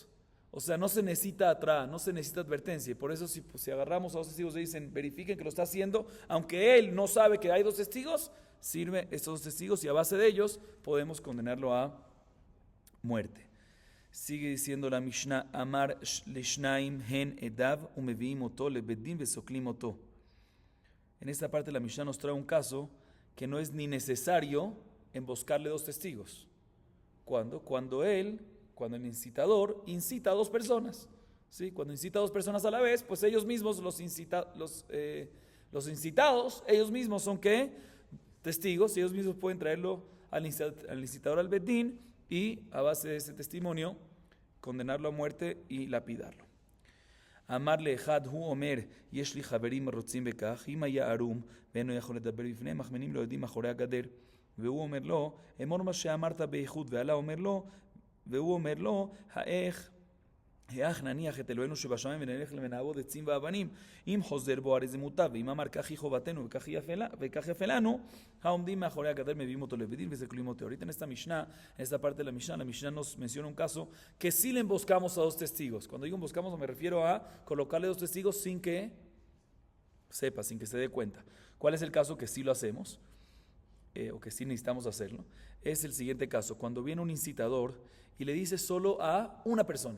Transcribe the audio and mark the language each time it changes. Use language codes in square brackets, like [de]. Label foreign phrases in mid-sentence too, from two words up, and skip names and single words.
[es] O sea, no se necesita atrás, no se necesita advertencia. Y por eso si agarramos a dos testigos y dicen, verifiquen que lo está haciendo, aunque él no sabe que hay dos testigos, sirve estos dos testigos y a base de ellos podemos condenarlo a muerte. Sigue diciendo la Mishnah, [he] אמר לשניים הן עדיו ומביאים אותו לבית דין וסוקלים אותו. [es] En esta parte la Mishnah nos trae un caso que no es ni necesario emboscarle dos testigos. ¿Cuándo? Cuando el incitador incita a dos personas. ¿Sí? Cuando incita a dos personas a la vez, pues ellos mismos, los incitados, ellos mismos son ¿qué? Testigos, y ellos mismos pueden traerlo al incitador al bedín y a base de ese testimonio condenarlo a muerte y lapidarlo. [he] אמר לאחד הוא אומר יש לי חברים רוצים בכך אם היה ערום ואינו יכול לדבר בפני מכמנים לו יודעים מאחורי הגדר והוא אומר לו, אמור מה שאמרת בייחוד, ועלה אומר לו, והוא אומר לו, האח נניח את אלוהינו שבשמיים ונלך ונעבוד עצים ואבנים, אם חוזר בו הרי זה מוטב, ואם אמר כך היא חובתנו וכך יפה לנו, העומדים מאחורי הגדר מביאים אותו לבדין וזה כלולים אותו. [es] Ahorita en esta Mishnah, en esta parte de la Mishnah nos menciona un caso que sí le emboscamos a dos testigos. Cuando digo emboscamos me refiero a colocarle dos testigos sin que sepa, sin que se dé cuenta. ¿Cuál es el caso que sí lo hacemos? O que sí necesitamos hacerlo? Es el siguiente caso, cuando viene un incitador y le dice solo a una persona.